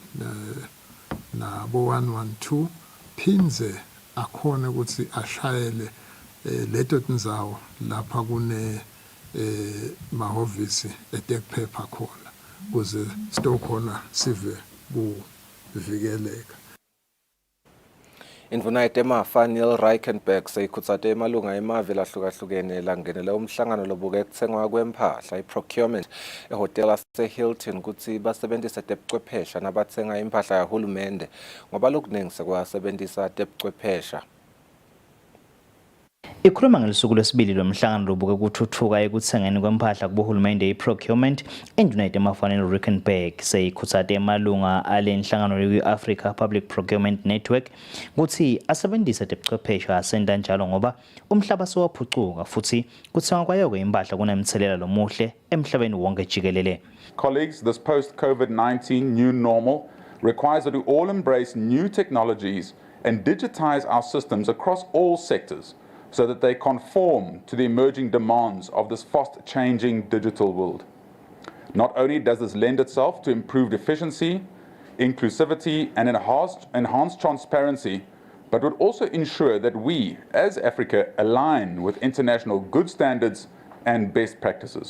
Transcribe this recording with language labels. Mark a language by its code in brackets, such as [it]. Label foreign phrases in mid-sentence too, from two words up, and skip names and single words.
[ss] nabo 112 phinze akhona ukuthi ashayele leto tindzawo lapha kune mahhovisi etekuphepha khona kuze sitokhona sive kuvikeleka. Indvuna yetemafa Neil Reichenberg seyikhutsate emalunga emave lahlukahlukene langenela umhlangano lobuke kutsengwa kwempahla i-procurement ehotel ase-Hilton kutsi basebentisa tebuchwephesha nabatsenga impahla yahulumende ngoba lokuningi sekwasebentisa tebuchwephesha. Ikhuluma ngelisuku lwesibili lomhlangano lobuke kuthuthuka ekuthengeni kwempahla kubohulumende i-procurement induna yetemafa Reichenberg seyikhutsate emalunga ale nhlangano ye-Africa Public Procurement Network kuthi asebenzise tebuchwephesha asenta njalo ngoba umhlaba sewaphucuka futhi kuthengwa kwayo impahla kunemthelela lomuhle emhlabeni wonke jikelele. [en] Colleagues, this post-COVID-19 new normal requires that we all embrace new technologies and digitize our systems across all sectors, so that they conform to the emerging demands of this fast-changing digital world. Not only does this lend itself to improved efficiency, inclusivity, and enhanced transparency, but would also ensure that we, as Africa, align with international good standards and best practices.